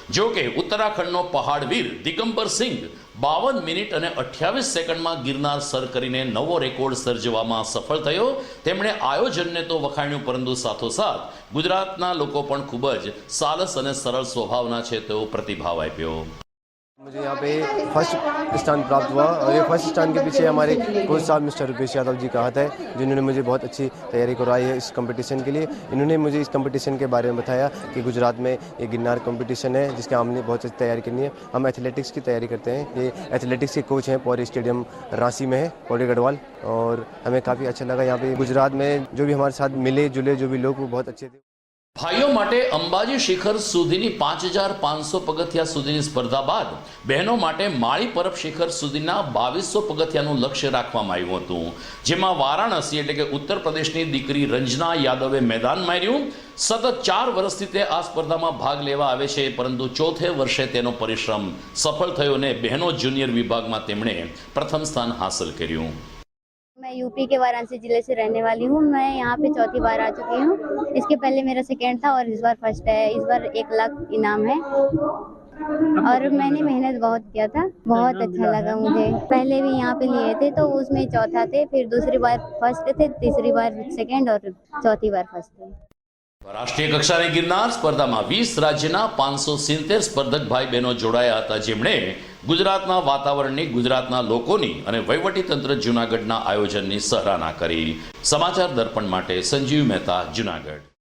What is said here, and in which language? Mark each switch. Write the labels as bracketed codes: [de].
[gu] જો કે ઉત્તરાખંડનો પહાડવીર દિગંબર સિંઘ 52 મિનિટ અને 28 સેકન્ડમાં ગિરનાર સર કરીને નવો રેકોર્ડ સર્જવામાં સફળ થયો. તેમણે આયોજનને તો વખાણ્યું, પરંતુ સાથોસાથ ગુજરાતના લોકો પણ ખૂબ જ સાલસ અને સરળ સ્વભાવના છે તેવો પ્રતિભાવ આપ્યો. [hi] मुझे यहाँ पे फर्स्ट स्थान प्राप्त हुआ और ये फर्स्ट स्थान के पीछे हमारे कोच साहब मिस्टर रुपेश यादव जी का हाथ है, जिन्होंने मुझे बहुत अच्छी तैयारी करवाई है इस कंपटीशन के लिए. इन्होंने मुझे इस कंपटीशन के बारे में बताया कि गुजरात में ये गिरनार कंपटीशन है जिसके हमने बहुत अच्छी तैयारी करनी है. हम एथलेटिक्स की तैयारी करते हैं. ये एथलेटिक्स के कोच हैं, पौरी स्टेडियम रांची में है, पौरी गढ़वाल. और हमें काफ़ी अच्छा लगा यहाँ पे गुजरात में जो भी हमारे साथ मिले जुले जो भी लोग वो बहुत अच्छे थे. [gu] ભાઈઓ માટે અંબાજી શિખર સુધીની 5500 પગથિયા સુધીની સ્પર્ધા બાદ બહેનો માટે માળી પરબ શિખર સુધીના 2200 પગથિયાનું લક્ષ્ય રાખવામાં આવ્યું હતું, જેમાં વારાણસી એટલે કે ઉત્તર પ્રદેશની દીકરી રંજના યાદવે મેદાન માર્યું. સતત 4 વર્ષથી તે આ સ્પર્ધામાં ભાગ લેવા આવે છે, પરંતુ ચોથે વર્ષે તેનો પરિશ્રમ સફળ થયો અને બહેનો જુનિયર વિભાગમાં તેમણે પ્રથમ સ્થાન હાંસલ કર્યું. [hi] मैं यूपी के वाराणसी जिले से रहने वाली हूँ. मैं यहाँ पे चौथी बार आ चुकी हूँ. इसके पहले मेरा सेकेंड था और इस बार फर्स्ट है. इस बार 1 लाख इनाम है और मैंने मेहनत बहुत किया था. बहुत अच्छा लगा मुझे. पहले भी यहाँ पे लिए थे तो उसमें चौथा थे, फिर दूसरी बार फर्स्ट थे, तीसरी बार सेकेंड और चौथी बार फर्स्ट थे. [gu] રાષ્ટ્રીય કક્ષાની ગિરનાર સ્પર્ધામાં 20 રાજ્યના 570 સ્પર્ધક ભાઈ બહેનો જોડાયા હતા, જેમણે ગુજરાતના વાતાવરણની, ગુજરાતના લોકોની અને વહીવટીતંત્ર જૂનાગઢના આયોજનની સરાહના કરી. સમાચાર દર્પણ માટે સંજીવ મહેતા, જૂનાગઢ.